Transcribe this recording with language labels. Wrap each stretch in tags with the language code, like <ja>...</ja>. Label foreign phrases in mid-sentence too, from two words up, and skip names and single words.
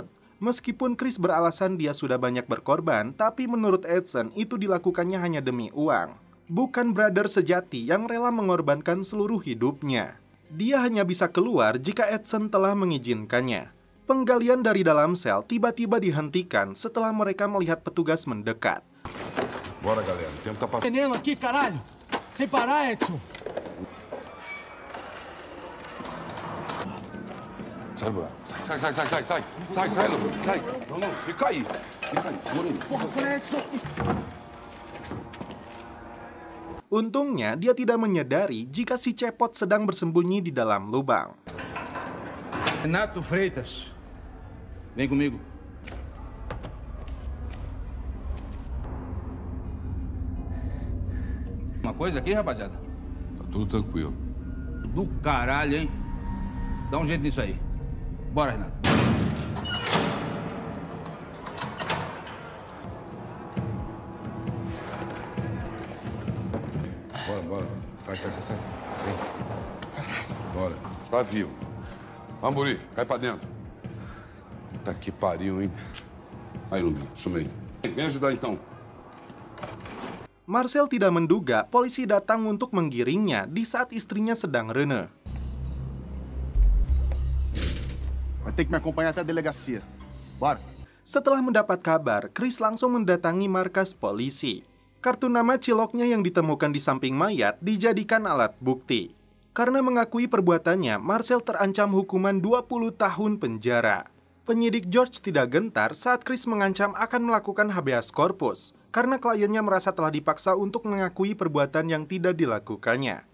<id>Meskipun Chris beralasan dia sudah banyak berkorban, tapi menurut Edson itu dilakukannya hanya demi uang. Bukan brother sejati yang rela mengorbankan seluruh hidupnya. Dia hanya bisa keluar jika Edson telah mengizinkannya. Penggalian dari dalam sel tiba-tiba dihentikan setelah mereka melihat petugas mendekat.</id> <pt>Bora, galera. O tempo tá passando. Veneno aqui, caralho! Sem parar, Edson! Sai, buraco. Sai, Lúcio. Sai. Não. Fica aí. Segura aí. Porra, Edson!</pt> <id>Untungnya, dia tidak menyadari jika si cepot sedang bersembunyi di dalam lubang.</id> <pt>Renato Freitas, vem comigo. Uma coisa aqui, rapaziada? Tá tudo tranquilo. Do caralho, hein? Dá um jeito nisso aí. Bora, Renato. Bora. Sai. Vem. Bora. Tá vivo. Vamos, Buri. Cai pra dentro. Puta que pariu, hein? Aí, Lumbinho. Suma aí. Vem ajudar, então.</pt> <id>Marcel tidak menduga polisi datang untuk menggiringnya di saat istrinya sedang rene.</id> <pt>Vai ter que me acompanhar até a delegacia. Bora.</pt> <id>Setelah mendapat kabar, Chris langsung mendatangi markas polisi. Kartu nama ciloknya yang ditemukan di samping mayat dijadikan alat bukti. Karena mengakui perbuatannya, Marcel terancam hukuman 20 tahun penjara. Penyidik George tidak gentar saat Chris mengancam akan melakukan</id> <la>habeas corpus</la> <id>karena kliennya merasa telah dipaksa untuk mengakui perbuatan yang tidak dilakukannya.</id>